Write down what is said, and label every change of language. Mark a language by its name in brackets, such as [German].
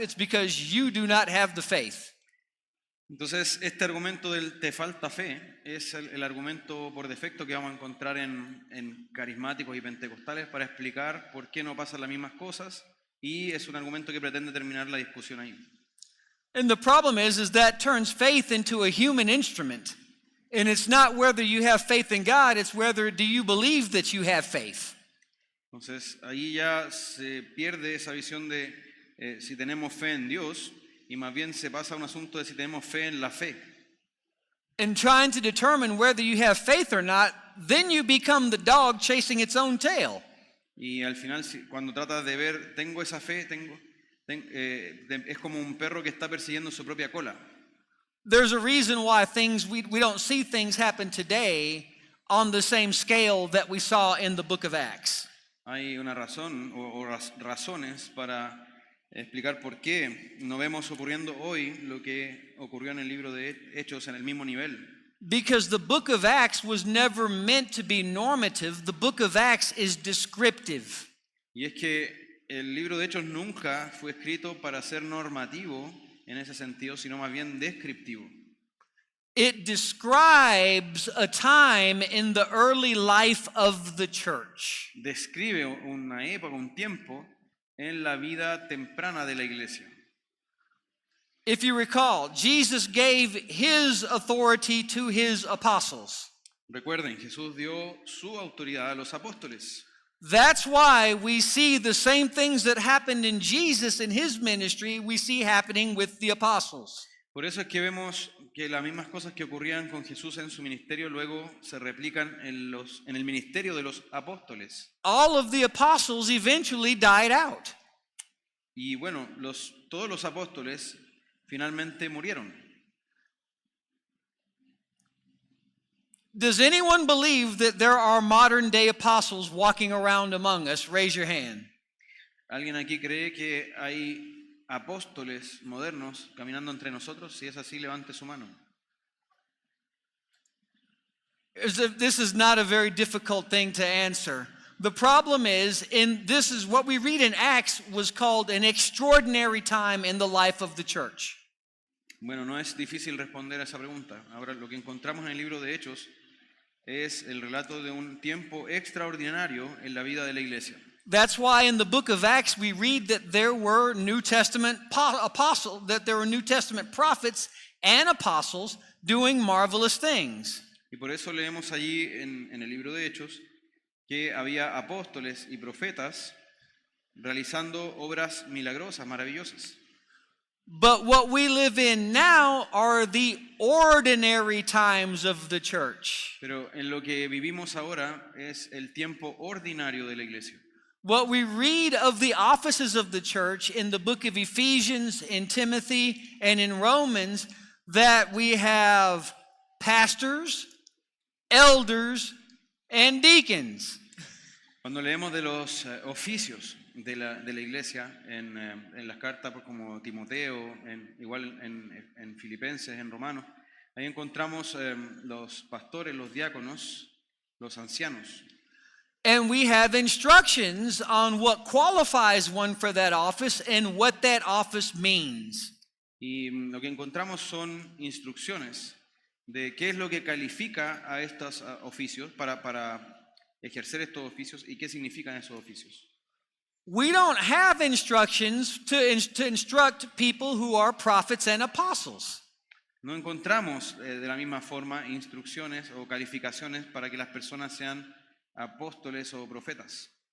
[English] It's because you do not have the faith. [Spanish] Entonces, este argumento del te falta fe es el argumento por defecto que vamos a encontrar en carismáticos y pentecostales para explicar por qué no pasan las mismas cosas, y es un argumento que pretende terminar la discusión ahí. [English] And the problem is that turns faith into a human instrument. And it's not whether you have faith in God, it's whether do you believe that you have faith. [Spanish] Entonces, ahí ya se pierde esa visión de si tenemos fe en Dios, y más bien se pasa a un asunto de si tenemos fe en la fe. [English] And trying to determine whether you have faith or not, then you become the dog chasing its own tail. [Spanish] Y al final, cuando tratas de ver, tengo esa fe, es como un perro que está persiguiendo su propia cola. [English] There's a reason why we don't see things happen today on the same scale that we saw in the book of Acts. [Spanish] Hay una razón o razones para explicar por qué no vemos ocurriendo hoy lo que ocurrió en el libro de Hechos en el mismo nivel. [English] Because the book of Acts was never meant to be normative. The book of Acts is descriptive. [Spanish] Y es que el libro de Hechos nunca fue escrito para ser normativo en ese sentido, sino más bien descriptivo. [English] It describes a time in the early life of the church. [Spanish] Describe una época, un tiempo en la vida temprana de la iglesia. [English] If you recall, Jesus gave his authority to his apostles. [Spanish] Recuerden, Jesús dio su autoridad a los apóstoles. [English] That's why we see the same things that happened in Jesus in his ministry, we see happening with the apostles. [Spanish] Por eso es que vemos que las mismas cosas que ocurrían con Jesús en su ministerio luego se replican en el ministerio de los apóstoles. [English] All of the apostles eventually died out. [Spanish] Y bueno, todos los apóstoles finalmente murieron. [English] Does anyone believe that there are modern day apostles walking around among us? Raise your hand. [Spanish] ¿Alguien aquí cree que hay apóstoles modernos caminando entre nosotros? Si es así, levante su mano. [English] This is not a very difficult thing to answer. The problem is, this is what we read in Acts was called an extraordinary time in the life of the church. [Spanish] Bueno, no es difícil responder a esa pregunta. Ahora, lo que encontramos en el libro de Hechos es el relato de un tiempo extraordinario en la vida de la iglesia. [English] That's why in the book of Acts we read that there were New Testament prophets and apostles doing marvelous things. [Spanish] Y por eso leemos allí en el libro de Hechos que había apóstoles y profetas realizando obras milagrosas, maravillosas. [English] But what we live in now are the ordinary times of the church. [Spanish] Pero en lo que vivimos ahora es el tiempo ordinario de la iglesia. [English] What we read of the offices of the church in the book of Ephesians, in Timothy, and in Romans, that we have pastors, elders, and deacons. [Spanish] Cuando leemos de los oficios de la iglesia en las cartas como Timoteo, igual en Filipenses, en Romanos, ahí encontramos los pastores, los diáconos, los ancianos. [English] And we have instructions on what qualifies one for that office and what that office means. [Spanish] Y lo que encontramos son instrucciones de qué es lo que califica a estos oficios para ejercer estos oficios y qué significan esos oficios. [English] We don't have instructions to instruct people who are prophets and apostles. [Spanish] No encontramos de la misma forma instrucciones o calificaciones para que las personas sean apóstoles o profetas.